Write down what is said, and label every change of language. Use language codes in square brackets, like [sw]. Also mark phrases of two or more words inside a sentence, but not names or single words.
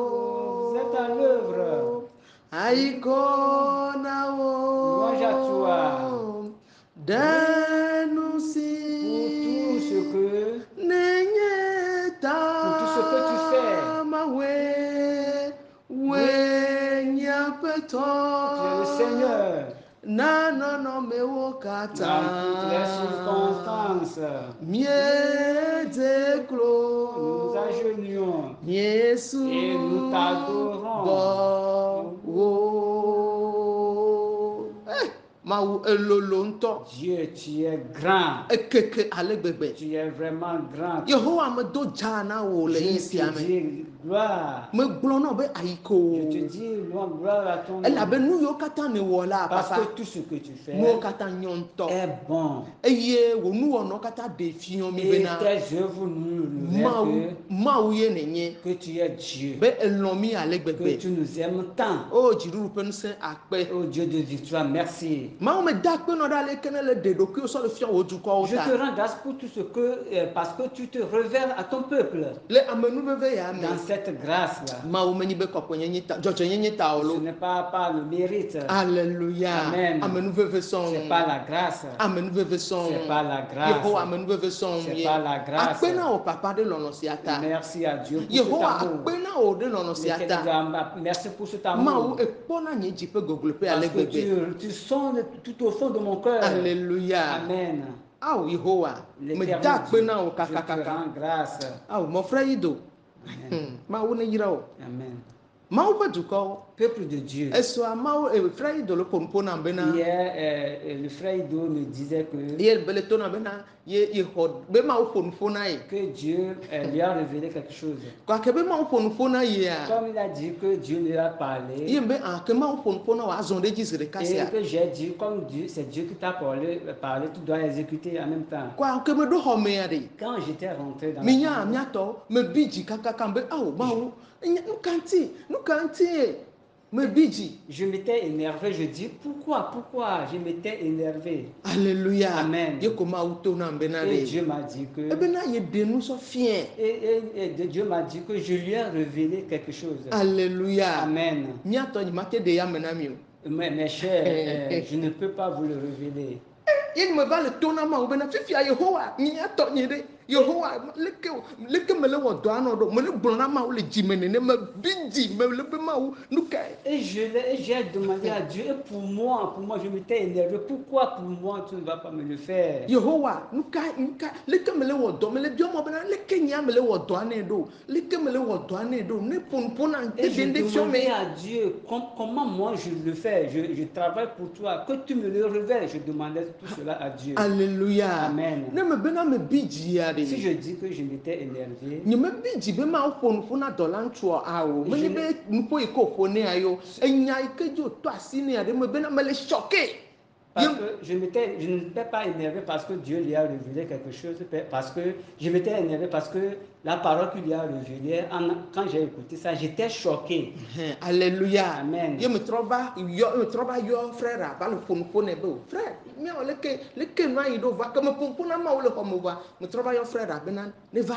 [fr] Vous êtes à l'œuvre. [ee] ayikonawo [fr] Louange à toi. [ee] denu si [fr] Pour tout ce que [ee] nenye ta [fr] Pour tout ce que tu fais. [ee] mawe wenye aƒetɔ [fr] tu es le Seigneur. [ee] na nɔnɔmewo [fr] Dans [ee] katã [fr] toutes les circonstances, [ee] miedze klo [fr] nous nous agenouillons [ee] miesu [fr] et nous t'adorons. [ee] bɔ wo mawu elolo ŋutɔ [fr] Dieu, tu es grand. [ee] ekeke ale gbegbe [fr] Tu es vraiment grand. [ee] yehowa medo dza na wo le yi [fr] Je [ee] sia [fr] te [ee] me [fr] dis gloire. [ee] megblɔ na wo be ayiko [fr] Je te dis gloire à ton nom. [ee] elabe nu yiwo katã ne wɔ la [fr] Parce papa que tout ce que tu fais [ee] nuwo katã nyɔ ŋutɔ [fr] est bon. [ee] eye wo nuwɔnɔ katã ɖe fiɔ mi [fr] Et [ee] bena [fr] tes œuvres nous révèlent [ee] mawu ye nenye [fr] que tu es Dieu. [ee] be elɔ mi ale [fr] Que [ee] gbegbe [fr] tu nous aimes tant. [ee] o dziɖuɖu ƒe ŋusẽ akpe [fr] Oh Dieu de victoire, merci. [ee] mawu me da akpenɔ ɖe aleke ne le ɖe ɖokuiwo sɔ le fiɔ wo dukɔwo [fr] Je te [ee] ta [fr] rends grâce pour tout ce que, parce que tu te révèles à ton peuple [ee] le amenuveve ya me [fr] dans cette grâce-là. [ee] mawu menyi be kɔkɔenyenye ta dzɔdzɔenyenye ta o [fr] Ce [ee] lo [fr] n'est pas par le mérite, Alléluia. Amen. [ee] Amenuveve sɔŋ. [fr] c'est par la grâce. [ee] Amenuveve sɔŋ. [fr] C'est par la grâce. [ee] Yehowa amenuveve sɔŋ [fr] C'est [ee] ye. [fr] par la grâce. [ee] Akpe na wo papa ɖe lɔlɔ sia ta. [fr] Merci à Dieu pour [ee] Yehowa [fr] cet amour. [ee] akpe na wo ɖe lɔlɔ sia [fr] L'éternel [ee] ta. [fr] Dieu, merci pour cet [ee] Mawu [fr] amour. [ee] ekpɔna nye dziƒe gogloƒe [fr] Parce [ee] ale [fr] que [ee] gbegbe. [fr] tu sondes tout au fond de mon cœur. Alléluia. Amen. [ee] Awo Yehowa. Me [fr] L'éternel [ee] da akpe [fr] Dieu, [ee] na wo [fr] je te [ee] kakakaka. [fr] rends grâce. [ee] Awo [fr] mon frère [ee] yi do. [fr] Amen. [ee] Mawu ne yra wo. [fr] Amen. [ee] mawu ƒe dukɔwo [fr] peuple de Dieu. [ee] esɔa mawu frère yi do le ƒonuƒo na bena [fr] Hier, le frère Ido me disait [ee] ye bele to na bena ye xɔ be mawu ƒonuƒo na ye [fr] que Dieu lui a révélé quelque chose. [ee] gake be mawu ƒonuƒo na yea [fr] Comme il a dit que Dieu lui a [ee] ye [fr] parlé, [ee] be ke mawu ƒonuƒo na wòazɔ ɖe edzi zi ɖeka [fr] et [ee] sia [fr] que j'ai dit, comme Dieu, c'est Dieu qui t'a parlé, tu dois exécuter en même temps. [ee] kɔa ke meɖo xɔmea ɖe [fr] Quand j'étais rentré dans la [ee] minya [fr] chambre, [ee] miatɔ mebi dzi kakaka be awo mawu nu ka ŋuti mebi dzi [fr] je m'étais énervé. Je dis, pourquoi je m'étais énervé. Alléluia. Amen. [ee] Ye ko mawu to na bena [fr] Et [ee] ɖe [fr] Dieu m'a dit que, [ee] ebena ye ɖe nusɔ fiɛ [fr] et Dieu m'a dit que je lui ai révélé quelque chose. Alléluia. Amen. [ee] Miatɔ nyima te ɖe ya me na mi o [fr] Mes chers, je ne peux pas vous le révéler. [ee] ye me va le to na mawu bena fifia yehowa miatɔ nye ɖe yehowa leke mele wɔ dɔ anɔ ɖo mele gblɔ na mawu le dzi me nene mebi dzi mele be mawu nu kae [fr] Et j'ai demandé à Dieu, et pour moi, je m'étais énervé. Pourquoi pour moi tu ne vas pas me le faire? [ee] yehowa nu ka leke mele wɔ dɔ mele biɔ mɔ bena leke nya mele wɔ dɔa nɛ ɖo leke mele wɔ dɔa nɛ ɖo ne ƒonuƒo na [fr] Et je [ee] de fiɔ me [fr] demandais à Dieu, comment moi je le fais? Je travaille pour toi, que tu me le révèles. Je demandais tout cela à Dieu. Alléluia. Amen. [ee] Ne me bena me bi dzia ɖe [fr] Si je dis que je m'étais énervé, [ee] nye me bi dzi be mawu ƒonuƒo na dɔ la ŋutsua awo menye be nuƒo yi ke wòƒo nea yo enya yi ke dzi wòtɔ asi nea ɖe me bena mele choqué [fr] parce que je n'étais pas énervé parce que Dieu lui a révélé quelque chose, parce que je m'étais énervé parce que la parole qu'il lui a révélée, quand j'ai écouté ça, j'étais choqué. Alléluia. Amen. [ee] Ye me trɔ va yɔ frère va le ƒonuƒo nɛ be o frère miawɔ leke nua yi ɖo va ke me ƒonuƒo na mawu le xɔ me va me trɔ va yɔ frère bena ne va.